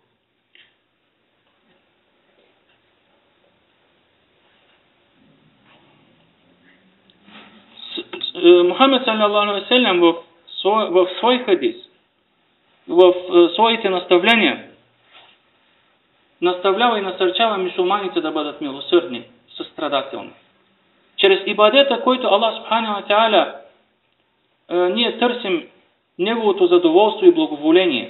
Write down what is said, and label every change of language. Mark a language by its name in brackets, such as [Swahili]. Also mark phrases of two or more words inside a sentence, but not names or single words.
[Bulgarian] Мухамед [Arabic] صلى الله عليه وسلم [Bulgarian] в свой хадис, в своите наставления, наставлява и насърчава мюсюлманите да бъдат милосърдни, състрадателни. Чрез ибадета, който Аллах [Arabic] سبحانه وتعالى [Bulgarian] ние търсим неговото задоволство и благоволение.